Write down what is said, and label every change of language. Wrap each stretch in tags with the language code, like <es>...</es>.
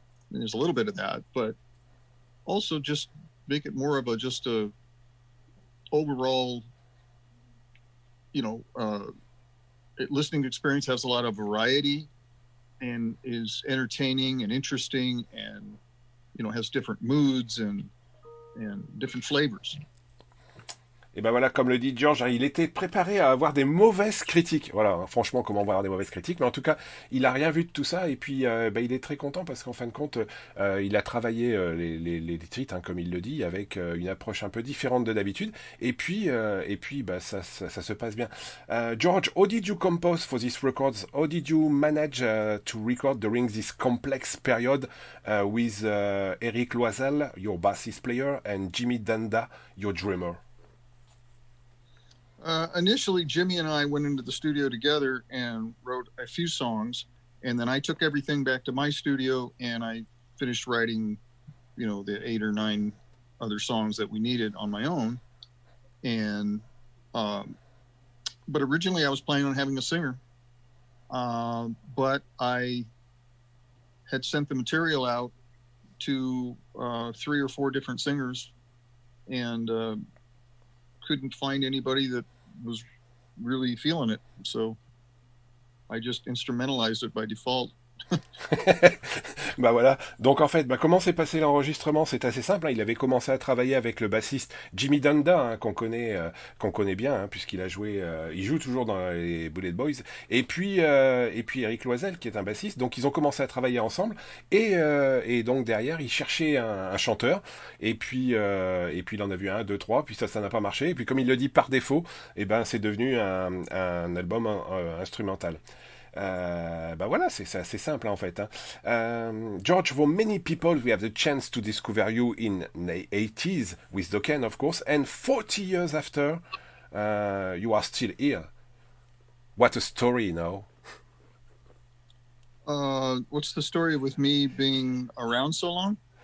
<en>And there's a little bit of that, but also just make it more of just a overall, listening experience. Has a lot of variety and is entertaining and interesting and, has different moods and different flavors.</en> <fr>Et ben voilà, comme le dit George, il était préparé à avoir des mauvaises critiques. Voilà, franchement, comment on va avoir des mauvaises critiques. Mais en tout cas, il a rien vu de tout ça. Et puis, il est très content parce qu'en fin de compte, il a travaillé les titres, comme il le dit, avec une approche un peu différente de d'habitude. Et puis, ça se passe bien.</fr> <en>George, how did you compose for these records? How did you manage to record during this complex period with Eric Loisel, your bassist player, and Jimmy Danda, your drummer? Initially, Jimmy and I went into the studio together and wrote a few songs, and then I took everything back to my studio and I finished writing, the 8 or 9 other songs that we needed on my own. And, but originally I was planning on having a singer, but I had sent the material out to 3 or 4 different singers and couldn't find anybody that was really feeling it, so I just instrumentalized it by default.</en> <fr>Voilà. Donc en fait, comment s'est passé l'enregistrement? C'est assez simple. Il avait commencé à travailler avec le bassiste Jimmy Danda, qu'on connaît bien, puisqu'il a joué, il joue toujours dans les Bullet Boys. Et puis Eric Loisel, qui est un bassiste. Donc ils ont commencé à travailler ensemble. Et donc derrière, il cherchait un chanteur. Et puis il en a vu 1, 2, 3. Puis ça n'a pas marché. Et puis comme il le dit par défaut, c'est devenu un album instrumental. Voilà, c'est assez simple en fait.</fr> <en>George, for many people, we have the chance to discover you in the 80s with Dokken, of course, and 40 years after, you are still here. What a story, now. What's the story with me being around so long?</en>